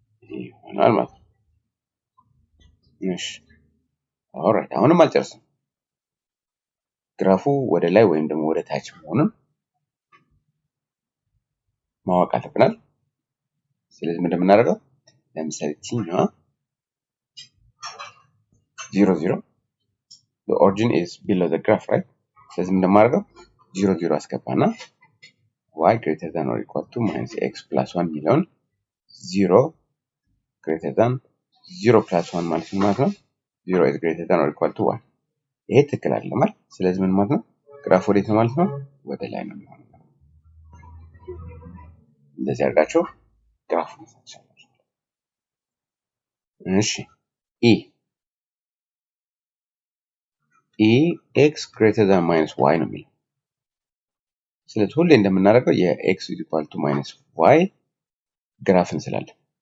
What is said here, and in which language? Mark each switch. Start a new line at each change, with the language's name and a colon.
Amharic: ይሆናል ማለት ነው። እሺ ኦልራይት አሁንም አልጨርስም። ግራፉ ወደ ላይ ወይም ደግሞ ወደ ታች መሆኑን ማወቅ አለብናል። ስለዚህ ምንድን ነው የምናደርገው? ለምሳሌ ቲኛዋ 0 0
English: the origin is below the graph right?
Amharic: ስለዚህ ምንድን ነው የማደርገው? 0 0 አስገባና
English: y greater than or equal to minus x plus 1
Amharic: የሚለውን
English: 0 greater than 0 plus 1
Amharic: ማለት ነው ማለት ነው።
English: 0 is greater than or equal to 1
Amharic: ይሄ ትክክል አይደለም ማለት። ስለዚህ ምን ማለት ነው? ግራፍ ወዴት ነው ማለት ነው? ወደ ላይ ነው የሚሆነው። እንደዚህ አድርጋችሁ ግራፍ መስራት። እሺ
English: x greater than minus y
Amharic: ነው የሚለው። ስለዚህ ሁሌ እንደምናደርገው የ
English: x is equal to minus y
Amharic: ግራፍ እንስላለን።